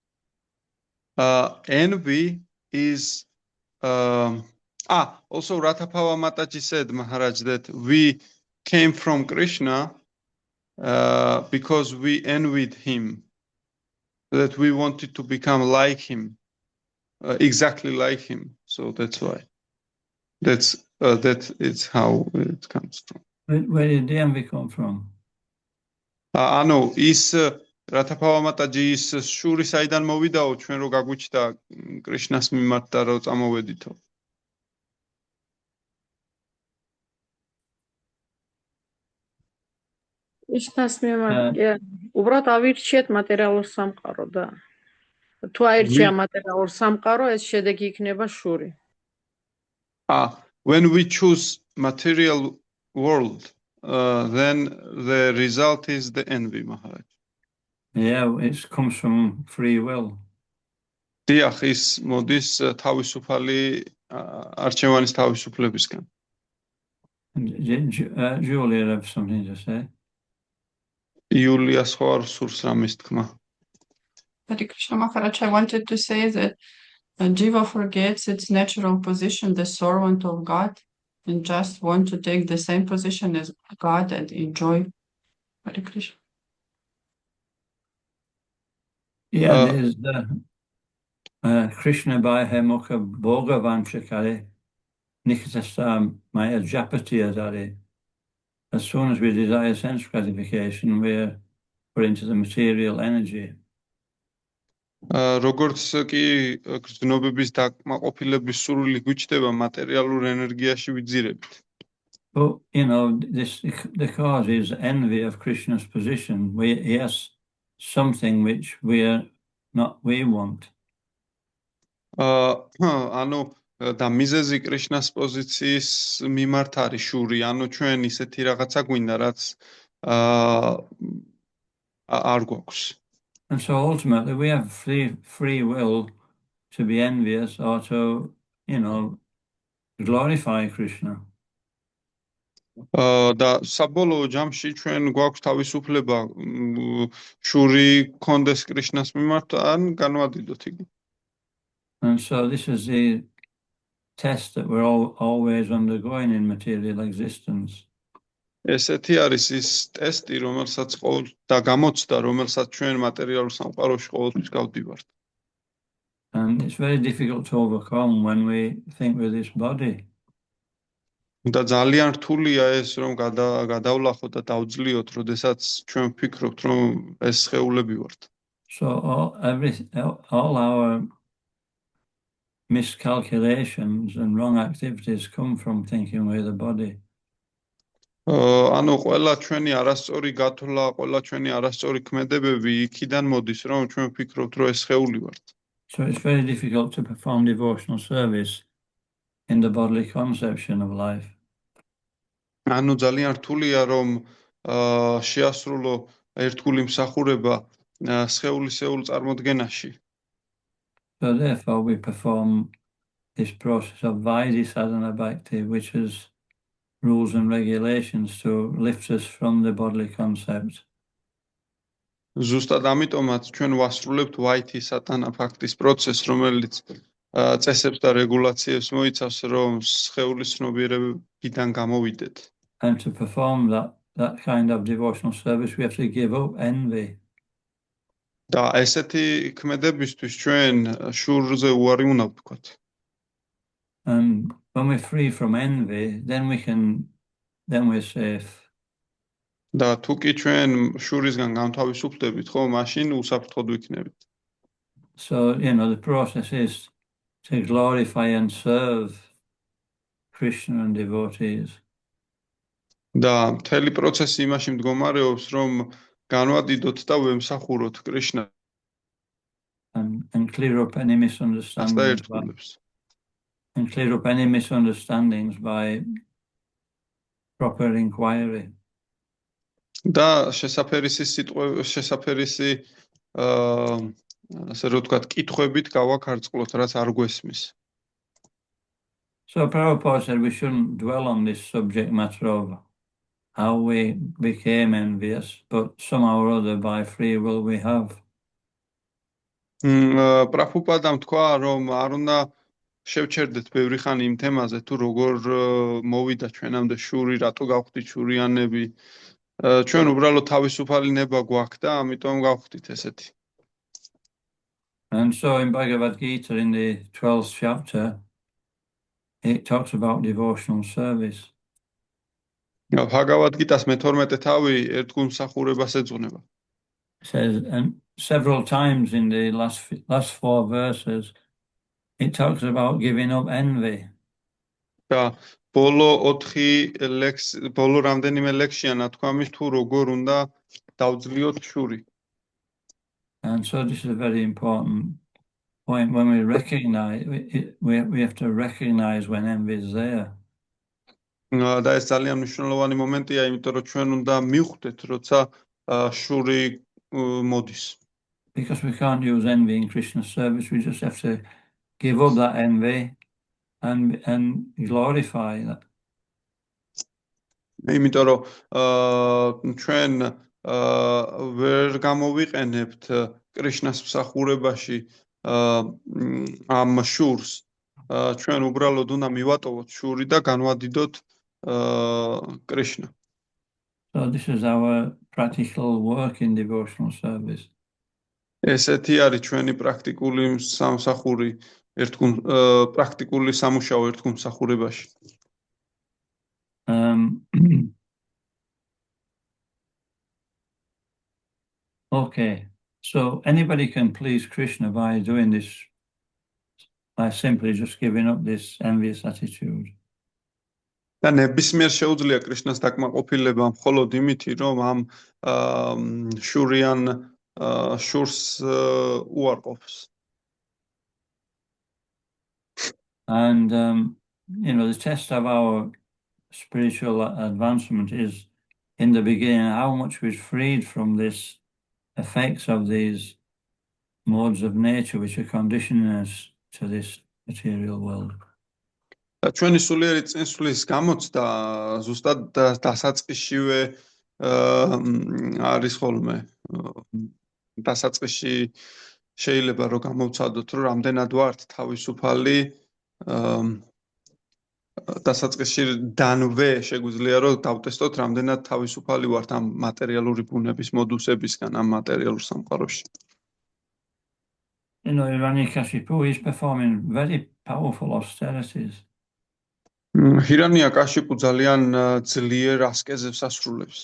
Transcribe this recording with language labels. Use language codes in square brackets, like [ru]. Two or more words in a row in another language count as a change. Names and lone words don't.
[en] Envy is also Ratapava Mataji said, Maharaj, that we came from Krishna because we envied him, that we wanted to become like him, exactly like him. So that's why. That is how it comes from. Where did the envy come from? [ka] Ano, is რათა ფავამატაჯი ის შური საიდან მოვიდაო ჩვენ რო გაგვიჩნდა კრიშნას მიმართ და რო წამოვედითო. ისნას მიმართ უბრალოდ ავირჩიეთ მატერიალურ სამყარო და თუ აირჩია მატერიალურ სამყარო, ეს შედეგი იქნება შური. [en] When we choose material world, then the result is the envy, Maharaj. Yeah, it comes from free will. [ka] დიახ, ის მოდის თავისუფალი არჩევანის თავისუფლებისგან. [en] Julia have something to say. [ka] იულიას ხო არ სურს რამის თქმა. [en] Hare Krishna Maharaj, I wanted to say that Jiva forgets its natural position, the servant of God, and just want to take the same position as God and enjoy. Hare Krishna. Yeah, there's Krishna by Hemukha Bhogavanshakare Nikhitasam Maya Japatiyadare. As soon as we desire sense gratification, we're into the material energy. [ka] როგორც კი გრძნობების დაკმაყოფილების სურვილი გვიჩნდება მატერიალურ ენერგიაში ვიძირებით. [en] But the cause is envy of Krishna's position. He has something which we want. [ka] ანუ და მიზეზი კრიშნას პოზიციის მიმართ არის შური, ანუ ჩვენ ისეთი რაღაცა გვინდა, რაც არ გვაქვს. [en] And so ultimately we have free will to be envious or to, glorify Krishna. [ka] და საბოლოო ჯამში ჩვენ გვაქვს თავისუფლება შური კონდეს კრიშნას მიმართ ან განვადიდოთ იგი. [en] And so this is the test that we're always undergoing in material existence. [ka] ესეთი არის ის ტესტი, რომელსაც და გამოცდა, რომელსაც ჩვენ მატერიალურ სამყაროში ყოველთვის გავდივართ. [en] And it's very difficult to overcome when we think with this body. [ka] და ძალიან რთულია ეს, რომ გადავლახოთ და დავძლიოთ, როდესაც ჩვენ ვფიქრობთ, რომ ეს სხეულები ვართ. [en] So all our miscalculations and wrong activities come from thinking with the body. [ka] ანუ ყველა ჩვენი არასწორი გათვლა, ყველა ჩვენი არასწორი ქმედებები იქიდან მოდის, რომ ჩვენ ვფიქრობთ, რომ ეს სხეული ვართ. [en] So it's very difficult to perform devotional service in the bodily conception of life. [ka] ანუ ძალიან რთულია, რომ შეასრულო ერთგული მსახურება სხეულისეულ წარმოდგენაში. [en] So therefore we perform this process of Vaidhi sadhana bhakti, which is rules and regulations to lift us from the bodily concept. [ka] ზუსტად ამიტომაც ჩვენ ვასრულებთ ვაითი სატანა ფაქტის პროცესს, რომელიც წესებს და რეგულაციებს მოიცავს, რომ სხეულის ცნობიერებიდან გამოვიდეთ. [en] And to perform that kind of devotional service, we have to give up envy. [ka] და ესეთი ქმედებისთვის ჩვენ შურზე უარი უნდა ვთქვათ. [en] And when we're free from envy, then we're safe. [ka] და თუ კი ჩვენ შურისგან განთავისუფლდებით, ხო, მაშინ უსაფრთხოდ ვიქნებით. [en] So, the process is to glorify and serve Krishna and devotees. [ka] და მთელი პროცესი იმაში მდგომარეობს, რომ განვადიდოთ და ვემსახუროთ კრიშნას [en] and clear up any misunderstandings by proper inquiry. [ka] და შესაფერისი ასე რომ ვთქვათ, კითხვებით გავაქარწყლოთ, რაც არ გვესმის. [en] So Prabhupada said we shouldn't dwell on this subject matter of how we became envious, but somehow or other by free will we have. [ka] პრაბჰუპადამ თქვა, რომ არ უნდა შევჩერდეთ ბევრი ხანი იმ თემაზე, თუ როგორ მოვიდა ჩვენამდე შური, რატო გავხდით შურიანები. ჩვენ უბრალოდ თავისუფალი ნება გვაქვს და ამიტომ გავხდით ესეთი. [en] And so in Bhagavad Gita, in the 12th chapter, it talks about devotional service. [ka] Bhagavad Gita-s მე-12 თავი ერთგულ მსახურებას ეძღვნება. [en] says, and several times in the last 4 verses, it talks about giving up envy. [ka] და ბოლო 4 ბოლო რამდენიმე ლექსია ნათქვამის თუ როგორ უნდა დავძლიოთ შური. [en] And so this is a very important point. When we recognize, we have to recognize when envy is there. [ka] და ეს ძალიან მნიშვნელოვანი მომენტია, იმიტომ რომ ჩვენ უნდა მივხვდეთ, როცა შური მოდის. [en] Because we can't use envy in Krishna service, we just have to give up that envy and glorify that. [ka] იმიტომ რომ ჩვენ ვერ გამოვიყენებთ კრიშნას მსახურებაში ამ შურს, ჩვენ უბრალოდ უნდა მივატოვოთ შური და განვადიდოთ კრიშნა. [en] So this is our practical work in devotional service. [ka] ესეთი არის ჩვენი პრაქტიკული სამსახური პრაქტიკული სამუშაო ერთგულ მსახურებაში. [en] Okay, so anybody can please Krishna by doing this, by simply just giving up this envious attitude. [ka] და ნებისმიერ შეუძლია კრიშნას დაკმაყოფილება მხოლოდ იმითი, რომ ამ შურიან შურს უარყოფს. [en] And the test of our spiritual advancement is in the beginning how much we're freed from this effects of these modes of nature which are conditioning us to this material world. [ka] ჩვენი სულიერი წინსვლის გამოცდა ზუსტად დასაწყისშივე არის ხოლმე. დასაწყისში შეიძლება რომ გამოვცადოთ, რომ რამდენად ვართ თავისუფალი, დასაწყისში დანვე შეგვიძლია რომ დავტესტოთ, რამდენად თავისუფალი ვართ ამ მატერიალური ბუნების მოდუსებისგან ამ მატერიალურ სამყაროში. [en] Hiranyakashipu is performing very powerful austerities. [ka] ჰირანიაკაშიპუ ძალიან ძლიერ ასკეზებს ასრულებს.